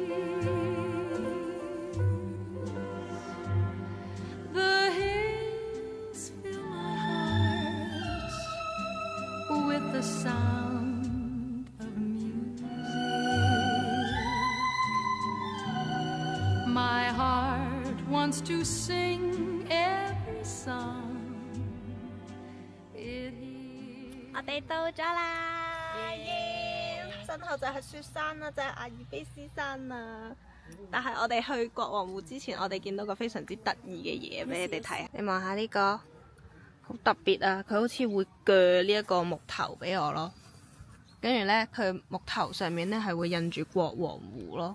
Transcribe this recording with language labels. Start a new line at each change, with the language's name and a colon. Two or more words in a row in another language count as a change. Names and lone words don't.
English: The hills fill my heart with the sound of music. My heart wants to sing every song it hears.
Cantonese: 我哋到咗啦！耶！身後就係雪山啦，就係阿爾卑斯山啦。但係我哋去國王湖之前，我哋見到個非常之得意嘅嘢俾你哋睇。你望下呢個，好特別啊！佢好似會鋸呢一個木頭俾我咯。跟住呢，佢木頭上面呢係會印住國王湖咯。